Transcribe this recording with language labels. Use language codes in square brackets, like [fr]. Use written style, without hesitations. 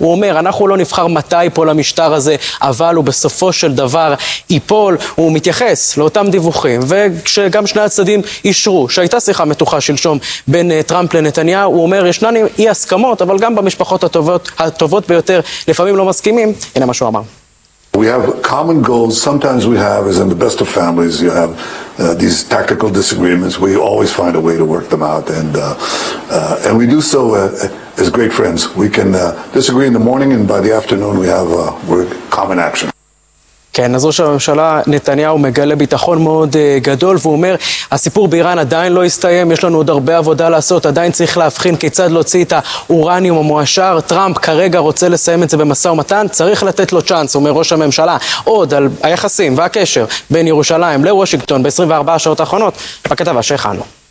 [he] הוא אומר, אנחנו לא נבחר מתי פול המשטר הזה, אבל הוא בסופו של דבר ייפול. הוא מתייחס לאותם דיווחים, וכשגם שני הצדדים אישרו שהייתה שיחה מתוחה שלשום בין טראמפ לנתניהו, הוא אומר, ישנן אי הסכמות, אבל גם במשפחות הטובות ביותר לפעמים לא מסכימים. הנה מה שהוא אמר. [en] We have common goals. Sometimes we have, as in the best of families, you have these tactical disagreements. We always find a way to work them out, and we do so as great friends. We can disagree in the morning, and by the afternoon we have common action. [he] כן, אז ראש הממשלה נתניהו מגלה ביטחון מאוד גדול, והוא אומר, הסיפור באיראן עדיין לא הסתיים, יש לנו עוד הרבה עבודה לעשות, עדיין צריך להבחין כיצד להוציא את האורניום המואשר. טראמפ כרגע רוצה לסיים את זה במסע ומתן, צריך לתת לו צ'אנס, אומר ראש הממשלה, עוד על היחסים והקשר בין ירושלים לוושינגטון ב-24 שעות האחרונות, בכתבה שהכנו.